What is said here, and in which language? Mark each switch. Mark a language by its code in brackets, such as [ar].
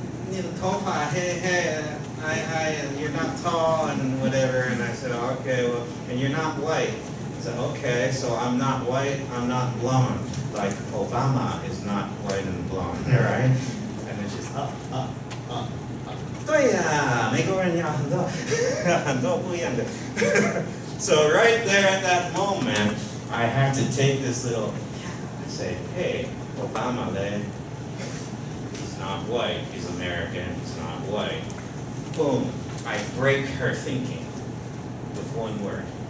[zh] 你的头发黑黑, [en] you're not tall and whatever. And I said, okay, well, and you're not white. I said, okay, so I'm not white, I'm not blonde. Like Obama is not white and blonde, right? And then she's up. [zh] 对呀，美国人有很多很多不一样的。 [en] So right there at that moment, I had to take this little, I say, hey, Obama, he's not white, he's American, he's not white. Boom, I break her thinking with one word.